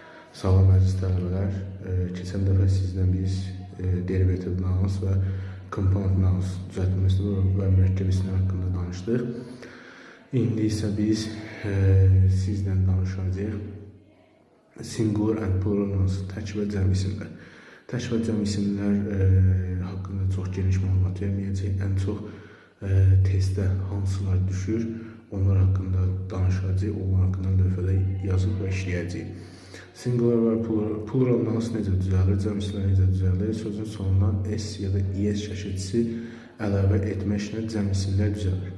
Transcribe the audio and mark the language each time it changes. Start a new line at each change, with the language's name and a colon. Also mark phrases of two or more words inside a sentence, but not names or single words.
Azerbaijani: Salam əziz tələbələr. Keçən dəfə sizdən biz
English: derivative nouns
Azerbaijani: və
English: compound nouns
Azerbaijani: düzəltməsi və mürəkkəb isimlər haqqında danışdıq. İndi isə biz sizdən danışacağıq
English: singular and plural nouns,
Azerbaijani: tək və cəm isimlər. Tək və cəm isimlər haqqında çox geniş məlumat verməyəcək. Ən çox testdə hansılar düşür, onlar haqqında danışacağıq, onlar haqqında lövhədə yazıb və işləyəcəyik. Singular və
English: plural nouns
Azerbaijani: necə düzəlir, cəm isimlər necə düzəlir, sözün sonuna s ya da es şəkilçisi əlavə etməklə cəm isimlər düzəlir.